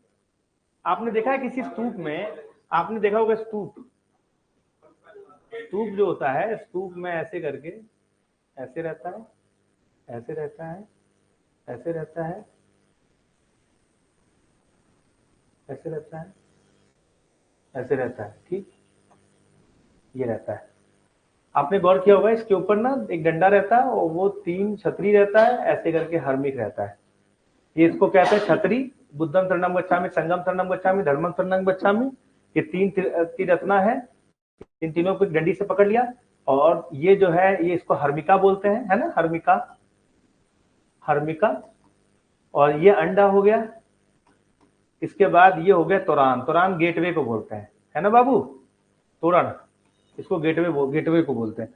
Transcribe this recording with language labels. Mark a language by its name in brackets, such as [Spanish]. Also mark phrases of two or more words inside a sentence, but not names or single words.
[Hindi] आपने देखा है किसी स्तूप में, आपने देखा होगा स्तूप, स्तूप जो होता है स्तूप में ऐसे करके ऐसे रहता है, ऐसे रहता है, ऐसे रहता है, ऐसे रहता है, ऐसे रहता है, ठीक, ये रहता है। आपने गौर किया होगा इसके ऊपर ना एक डंडा रहता है और वो 3 छतरी रहता है, ऐसे करके हर्मिक रहता है। ये इसको कहते हैं छतरी। [Pali] बुद्धम शरणम गच्छामि, संघम शरणम गच्छामि, धर्मम शरणम गच्छामि। [Hindi] ये 3 त्रिरत्ना है। इन तीनों को डंडी से पकड़ लिया और ये जो है ये इसको हर्मिका बोलते हैं, है ना, हर्मिका, हर्मिका। और ये अंडा हो गया। इसके बाद ये हो गया तोरान। तोरान गेटवे को बोलते हैं, है ना बाबू, तोरण, इसको गेटवे को बोलते हैं।